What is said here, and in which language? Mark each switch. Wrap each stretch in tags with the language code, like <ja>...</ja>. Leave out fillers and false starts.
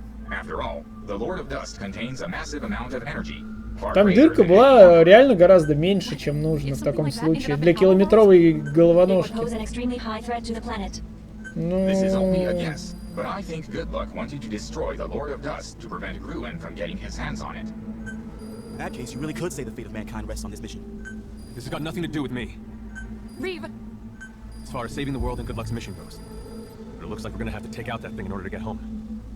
<en>After all, the Lord of Dust contains a massive amount of energy.</en> <ru>Там дырка была реально гораздо меньше, чем нужно в таком случае. Для километровой головоножки.</ru> <en>This is only a guess, but I think Good Luck wanted to destroy the Lord of Dust to prevent Gruen from getting his hands on it. In that case, you really could say the fate of mankind rests on this mission. This has got nothing to do with me. Reeve! As far as saving the world and Good Luck's mission goes. But it looks like we're gonna have to take out that thing in order to get home.</en>